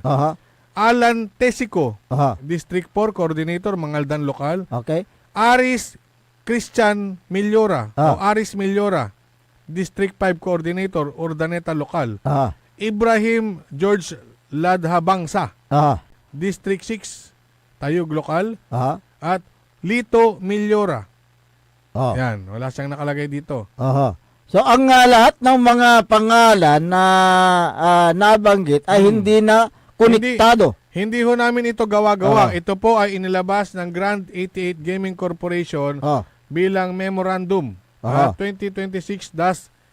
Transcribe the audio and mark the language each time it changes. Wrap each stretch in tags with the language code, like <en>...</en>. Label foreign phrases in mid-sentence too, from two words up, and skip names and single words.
<tl>Alan Tesico, District 4 Coordinator, Mangaldan Lokal. Okay. Aris Christian Millora o Aris Millora, District 5 Coordinator, Urdaneta Lokal. Ibrahim George Ladhabangsa, District 6, Tayug Lokal. At Lito Millora. Yan, wala siyang nakalagay dito. So ang lahat ng mga pangalan na nabanggit ay hindi na konektado. Hindi ho namin ito gawa-gawa. Ito po ay inilabas ng Grand 88 Gaming Corporation bilang memorandum 2026-001.</tl>